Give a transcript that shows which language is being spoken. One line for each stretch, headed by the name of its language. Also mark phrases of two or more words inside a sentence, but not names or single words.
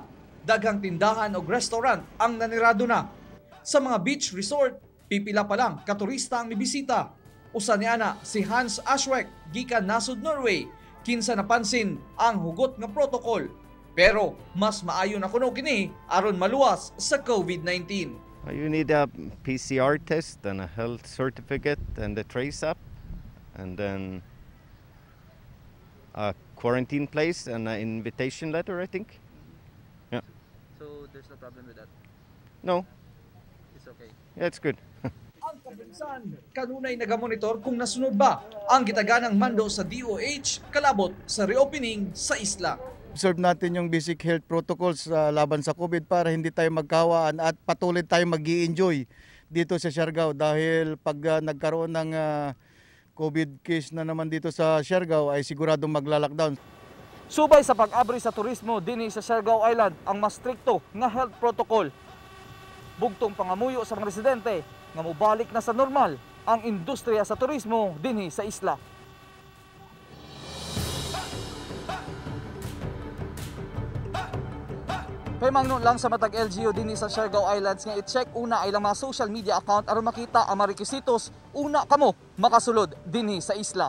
Cebuano: Daghang tindahan o restaurant ang nanirado na. Sa mga
English: beach resort,
Cebuano: pipila pa lang katurista ang mibisita. Usa niana si Hans Ashweck gikan nasud Norway, kinsa napansin ang hugot nga protocol. Pero mas maayo na kuno kini aron maluwas sa COVID-19.
English: You need a PCR test and a health certificate and a trace app, and then a quarantine place and an invitation letter, I think. Yeah. there's no problem with that? No. It's okay. Yeah, it's good.
Cebuano: Ang kapulisan kanunay nagamonitor kung nasunod ba ang gitaganang mando sa DOH kalabot sa reopening sa isla.
Filipino: Observe natin yung
English: basic health protocols
Filipino: laban sa COVID para hindi tayo magkawaan at patuloy tayo mag-i-enjoy dito sa Siargao dahil pag nagkaroon ng
English: COVID case
Filipino: na naman dito sa Siargao ay siguradong magla-lockdown.
Cebuano: Subay sa pag-abri sa turismo dinhi sa Siargao Island ang mas strikto nga
English: health protocol.
Cebuano: Bugtong pangamuyo sa mga residente nga mobalik na sa normal ang industriya sa turismo dinhi sa isla. Kay mangnon lang sa matag LGU dinhi sa Siargao Islands nga i-check una ay lang mga
English: social media account
Cebuano: aron makita ang mga requisitos una kamo makasulod dinhi sa isla.